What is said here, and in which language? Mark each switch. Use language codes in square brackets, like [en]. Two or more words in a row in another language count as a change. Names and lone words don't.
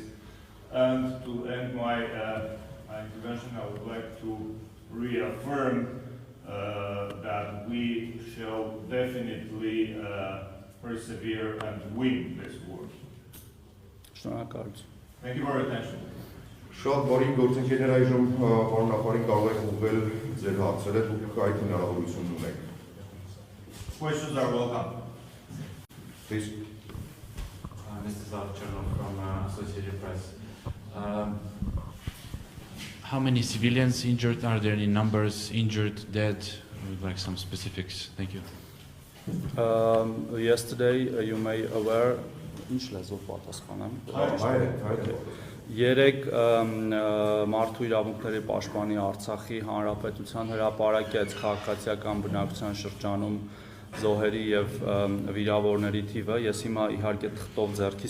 [en] And to end my intervention, I would like to reaffirm that we shall definitely persevere and win this war. Thank you for your attention. [hy] Շատ բարի գործընկերներ այժմ պարոն նախարարին կարող եք ուղղել ձեր հարցերը, դուք այդ հնարավորությունն ունեք։ [en] Questions are welcome. Please. This is Archernov from Associated Press. How many civilians injured? Are there any numbers injured, dead? I would like some specifics. Thank you. Yesterday, you may aware. [hy] Ինչ լեզվով պատասխանեմ։ Երեք մարդու իրավունքների պաշտպանի Արցախի հանրապետության հրապարակեց քաղաքացիական բնակության շրջանում զոհերի եւ վիրավորների թիվը։ Ես հիմա իհարկե թղթով ձեռքից